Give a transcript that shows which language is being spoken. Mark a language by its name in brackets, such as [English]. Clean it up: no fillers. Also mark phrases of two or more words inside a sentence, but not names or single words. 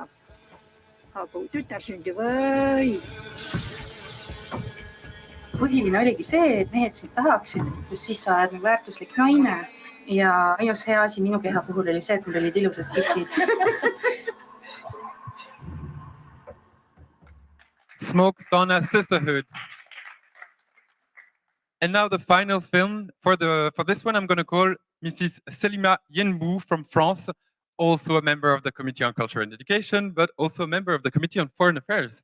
[Estonian] Aga kui tütar sündi, või! põhiline oligi see, et mehed sind tahaksid, sest siis sa oled nagu väärtuslik naine ja ainus hea asi minu keha puhul oli see, et mul olid ilusad tissid. [English] Smoke, Sauna, Sisterhood. And now the final film for this one, I'm going to call Mrs. Selima Yenbou from France, also a member of the Committee on Culture and Education, but also a member of the Committee on Foreign Affairs.